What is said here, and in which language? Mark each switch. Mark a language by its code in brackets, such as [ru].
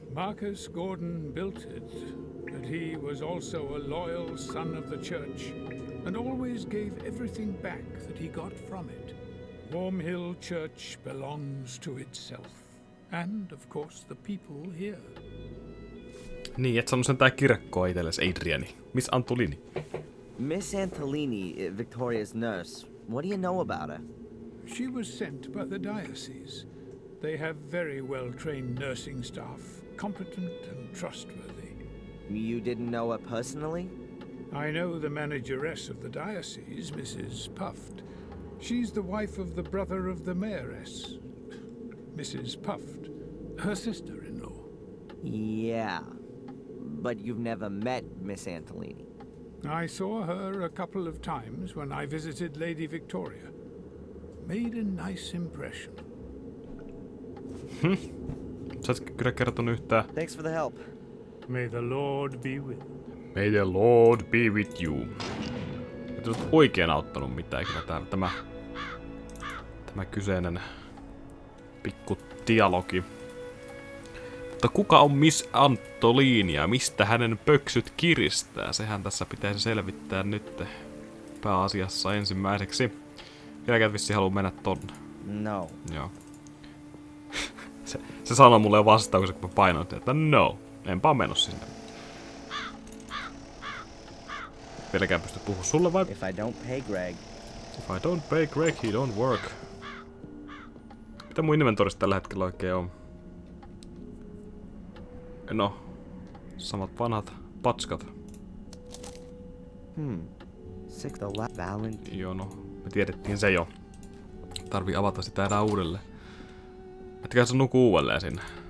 [en] Marcus Gordon built it, but he was also a loyal son of the church, and always gave everything back that he got from it. Wormhill Church belongs to itself, and of course the people here. [fi] Niin, et sano sen tää kirkkoa itsellesi, Adriani. [en] Miss Antolini. Miss Antolini, Victoria's nurse, what do you know about her? She was sent by the diocese. They have very well-trained nursing staff, competent and trustworthy. You didn't know her personally? I know the manageress of the diocese, Mrs. Puft. She's the wife of the brother of the mayoress, Mrs. Puft, her sister-in-law. Yeah. But you've never met Miss Antolini. I saw her a couple of times when I visited Lady Victoria. Made a nice impression. [fi] Sä et kyllä kertonut yhtään. [en] Thanks for the help. May the Lord be with you. May the Lord be with you. [fi] Et oot oikein auttanut mitään kyllä tämä kyseinen pikku dialogi. Mutta kuka on Miss Antolini ja mistä hänen pöksyt kiristää? Sehän tässä pitäisi selvittää nyt pääasiassa ensimmäiseksi. Vieläkään vissiin haluu mennä tonne. No. Joo. se sanoi mulle jo vastauksen, kun mä painoin, että no, enpä meno sinne. Vieläkään pysty puhua sulle vai? [en] If I don't pay Greg. If I don't pay Greg, he don't work. [fi] Mitä mun inventorissa tällä hetkellä oikein on? No, samat vanhat patskat. [en] Six the Valentine. [fi] Joo, no, me tiedettiin se jo. Tarvii avata sitä enää uudelleen. Etkä sä nuku uudelleen sinne.